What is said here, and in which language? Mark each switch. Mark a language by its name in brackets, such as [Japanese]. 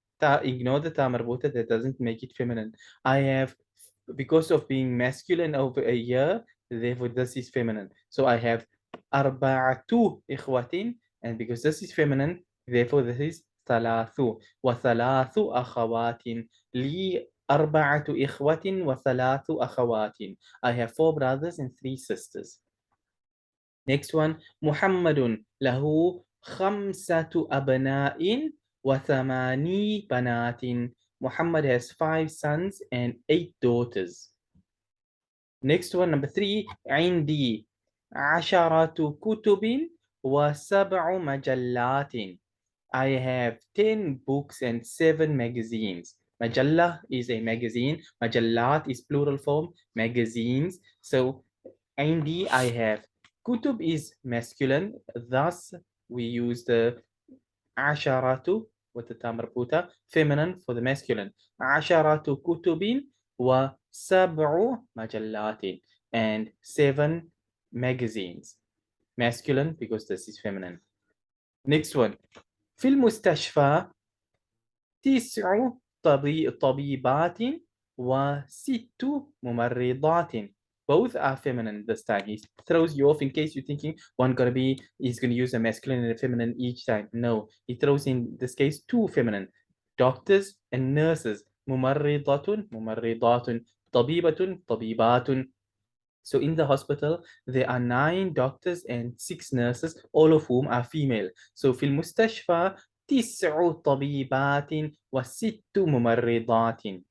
[English] Ignore the ta marbuta, that doesn't make it feminine. I have, because of being masculine over a year, therefore this is feminine. So I have [Arabic] arba'atu ikhwatin, [English] and because this is feminine, therefore this is [Arabic] thalathu. وثلاث أخوات. لي أربعة إخوة وثلاث أخوات. [English] I have 4 brothers and 3 sisters. Next one, [Arabic] محمد له 5 أبناء وثماني بنات. [English] Muhammad has 5 sons and 8 daughters. Next one, number 3, [Arabic] عندي 10 كتب و7 مجلات. [English] I have 10 books and 7 magazines. Majalla is a magazine. Majallat is plural form, magazines. So, [Arabic] عندي [English] I have. Kutub is masculine. Thus, we use the عشرة with the ta marbuta, feminine for the masculine. [Arabic] عشرة كتب و7 مجلات, [English] and 7 magazines. Masculine because this is feminine. Next one. [Arabic] في المستشفى 9 طبيبات و6 ممرضات. [English] Both are feminine this time. He throws you off in case you're thinking he's gonna use a masculine and a feminine each time. No, he throws in this case 2 feminine. Doctors and nurses. [Arabic] ممرضة ممرضات. طبيبة طبيبات. [English] So in the hospital, there are 9 doctors and 6 nurses, all of whom are female. [Arabic] So في المستشفى 9 طبيبات و6 ممرضات.